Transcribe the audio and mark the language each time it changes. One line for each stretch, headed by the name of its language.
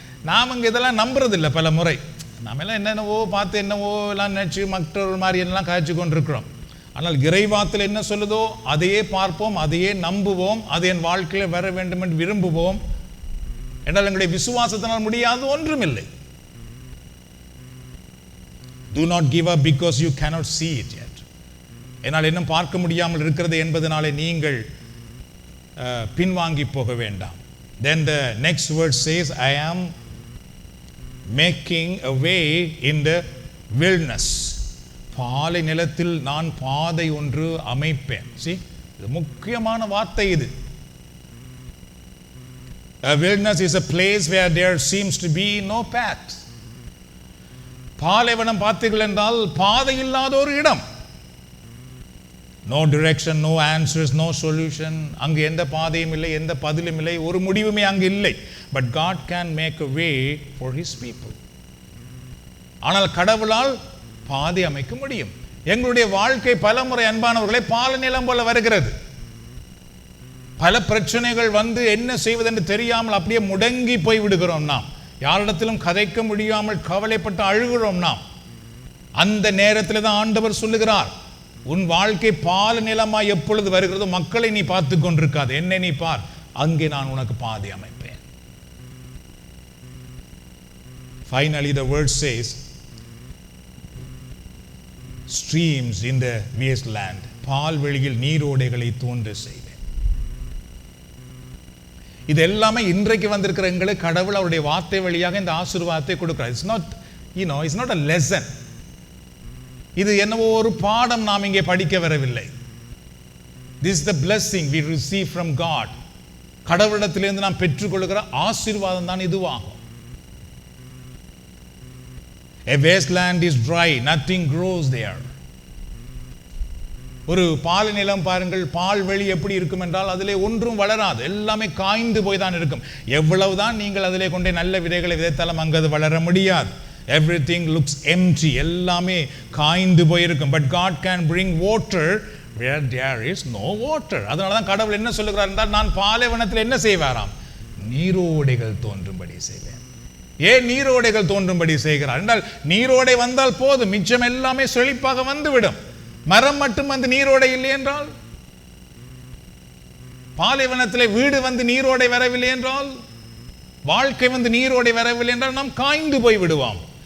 Tamil: நாம் இங்கே இதெல்லாம் நம்புறதில்லை. பல முறை நாம எல்லாம் என்னென்னவோ பார்த்து என்னவோ எல்லாம் நினச்சி மற்றொரு மாதிரி எல்லாம் காய்ச்சி கொண்டிருக்கிறோம். ஆனால் இறைவாத்தில் என்ன சொல்லுதோ அதையே பார்ப்போம், அதையே நம்புவோம், அது என் வாழ்க்கையில் வர வேண்டும் என்று விரும்புவோம். என்றால் எங்களுடைய விசுவாசத்தினால் முடியாது ஒன்றுமில்லை.
English: Do not give up because you cannot see it yet.
Tamil: என்னால் இன்னும் பார்க்க முடியாமல் இருக்கிறது என்பதனாலே நீங்கள் பின்வாங்கி போக வேண்டாம்.
English: Then the next word says, I am making a way in the wilderness.
Tamil: பாலை நிலத்தில் நான் பாதை ஒன்று அமைப்பேன். See, இது முக்கியமான வார்த்தை இது.
English: A wilderness is a place where there seems to be no path.
Tamil: பாலைவனம் பார்த்தீர்கள் என்றால் பாதை இல்லாத ஒரு இடம்.
English: No direction, no answers, no solution.
Tamil: அங்கு எந்த பாதையும் இல்லை, எந்த பதிலும் இல்லை, ஒரு முடிவுமே அங்கு இல்லை.
English: But God can make a way for his people.
Tamil: ஆனால் கடவுளால் பாதை அமைக்க முடியும். எங்களுடைய வாழ்க்கை பலமுறை அன்பானவர்களே பாலை நிலம் போல வருகிறது. பல பிரச்சனைகள் வந்து என்ன செய்வதென்று தெரியாமல் அப்படியே முடங்கி போய் விடுகிறோம். நாம் யாரிடத்திலும் கதைக்க முடியாமல் கவலைப்பட்டு அழுகிறோம். நாம் அந்த நேரத்தில் தான் ஆண்டவர் சொல்லுகிறார், உன் வாழ்க்கை பால நிலமாய் எப்பொழுது வருகிறதோ மக்களை நீ பார்த்து கொண்டிருக்காது, என்னை நீ பார், அங்கே நான் உனக்கு பாதை அமைப்பேன்.
English: Finally the word says streams in the wasteland.
Tamil: பால்வெளியில் நீரோடைகளை தோன்ற செய்வேன். இது எல்லாமே இன்றைக்கு வந்திருக்கிற எங்களுக்கு கடவுள் அவருடைய வார்த்தை வழியாக இந்த ஆசீர்வாதத்தை கொடுக்கிறார்.
English: It's not a lesson.
Tamil: இது என்னவோ ஒரு பாடம் நாம் இங்கே படிக்க வரவில்லை.
English: This is the blessing we receive from God.
Tamil: கடவுளிடத்திலிருந்து நாம் பெற்றுக்கொள்கிற ஆசீர்வாதம் தான் இதுவாகும்.
English: A wasteland is dry, nothing grows there.
Tamil: ஒரு பால் நிலம் பாருங்கள், பால்வெளி எப்படி இருக்கும் என்றால் அதிலே ஒன்றும் வளராது, எல்லாமே காய்ந்து போய் தான் இருக்கும். எவ்வளவுதான் நீங்கள் அதிலே கொண்டே நல்ல விதைகளை விதைத்தாலும் அங்கு அது வளர முடியாது.
English: Everything looks empty,
Tamil: எல்லாமே காய்ந்து போயிருக்கும்.
English: But God can bring water where there is no water.
Tamil: அதனால தான் கடவுள் என்ன சொல்லுகிறார் என்றால், நான் பாலைவனத்தில் என்ன செய்வாராம், நீரோடைகள் தோன்றும்படி செய்வேன். ஏன் நீரோடைகள் தோன்றும்படி செய்கிறார் என்றால், நீரோடை வந்தால் போதும், மிச்சம் எல்லாமே செழிப்பாக வந்துவிடும். மரம் மட்டும் வந்து நீரோடை இல்லை என்றால், பாலைவனத்திலே வீடு வந்து நீரோடை வரவில்லை என்றால், வாழ்க்கை வந்து நீரோடை வரவில்லை என்றால் நாம் காய்ந்து போய் விடுவோம்.